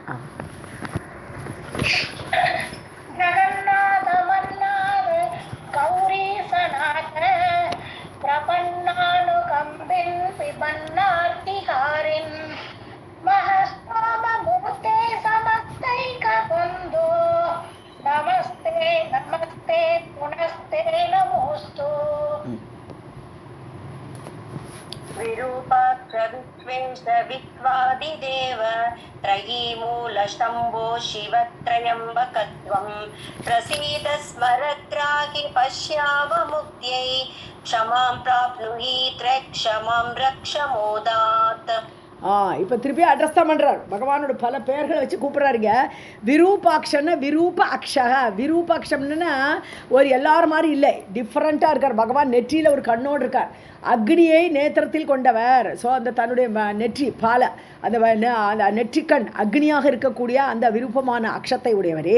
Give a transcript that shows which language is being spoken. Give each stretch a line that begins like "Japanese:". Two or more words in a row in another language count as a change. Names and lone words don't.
Sanskrit: जगन्नाथ मन्नाथ गौरीशनाथ प्रपन्नानुकम्पिन् विपन्नार्तिहारिन् महःस्तोम मूर्ते समस्तैक बन्धो नमस्ते नमस्ते पुनस्ते नमोऽस्तु. विरूपाक्ष विश्वेश विश्वादिदेव त्रयीमूलशम्भो शिवत्रयम्बकत्वं प्रसीद स्मरत्राहि पश्यावमुक्त्यै क्षमां प्राप्नुहि त्रयक्षमां रक्ष मोदात्.
Tamil: இப்போ திருப்பி அட்ரஸ் தான் பண்ணுறார். பகவானோட பல பெயர்களை வச்சு கூப்பிட்றாருங்க. விரூபாக்ஷன்னா
Sanskrit: विरूप अक्षक,
Tamil: விரூபாக்ஷம்னா ஒரு எல்லாரும் மாதிரி இல்லை, டிஃப்ரெண்ட்டாக இருக்கார் பகவான். நெற்றியில் ஒரு கண்ணோடு இருக்கார், அக்னியை நேத்திரத்தில் கொண்டவர். ஸோ அந்த தன்னுடைய நெற்றி பால அந்த நெற்றிக்கண் அக்னியாக இருக்கக்கூடிய அந்த விருப்பமான அக்ஷத்தை உடையவரே.